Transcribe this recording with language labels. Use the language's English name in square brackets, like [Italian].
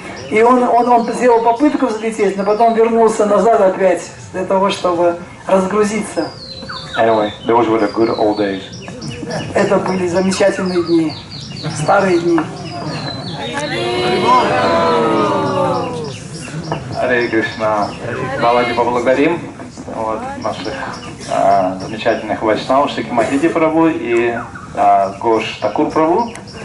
[Russian] И он сделал попытку взлететь, но потом вернулся назад опять для того, чтобы разгрузиться. [English] Anyway, those were the good old days. [Russian] Это были замечательные дни. старые дни. Харе Кришна. Давайте поблагодарим вот, наших замечательных вайшнавов Шики Махиди Прабhu и Гош Такур Прабhu.